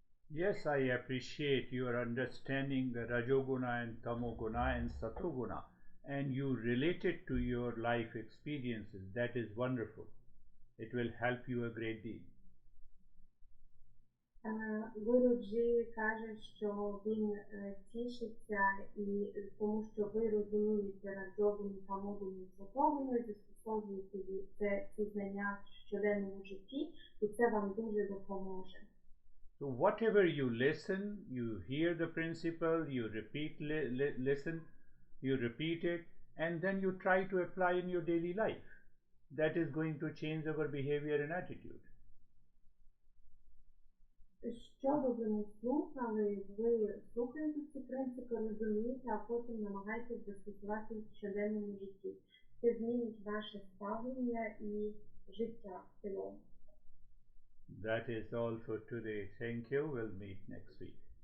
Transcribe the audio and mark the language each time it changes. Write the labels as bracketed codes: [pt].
[en] Yes, I appreciate your understanding the Rajoguna and Tamoguna and Satoguna, and you relate it to your life experiences. That is wonderful. It will help you a great deal. [uk] Гуруджі каже, що він тішиться, і тому що ви розумієте Раджогуну, Тамогуну і Сатогуну, і застосовуєте ці знання в щоденному житті, і це вам дуже допоможе. [en] So whatever you listen, you hear the principle, you listen, you repeat it, and then you try to apply in your daily life. That is going to change our behavior and attitude. [uk] Що би ви не слухали, ви слухаєте ці принципи, розумієте, а потім намагаєтесь застосувати в щоденному житті. Це змінить ваше ставлення і життя в цілому. [en] That is all for today. Thank you. We'll meet next week.